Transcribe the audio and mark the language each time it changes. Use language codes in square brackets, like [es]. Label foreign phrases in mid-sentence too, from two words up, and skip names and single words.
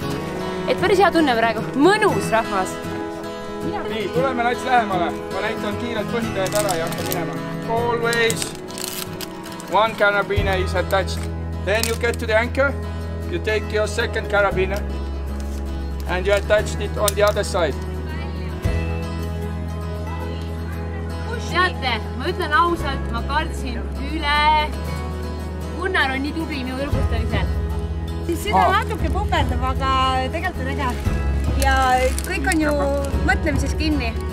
[et] Et päris hea tunne praegu. Mõnus, rahvas! Nii, tuleme nats lähemale. Ma näitan kiirelt põhitajad ära ja hakkab minema. [en] Always one carabiner is attached. Then you get to the anchor, you take your second carabiner and you attach it on the other side. [et] Teate, ma ütlen ausalt, ma kartsin üle. Gunnar on nii tubli minu õrgustamisel. Süda natuke puperdab, aga tegelikult on äge. Ja kõik on ju mõtlemises kinni.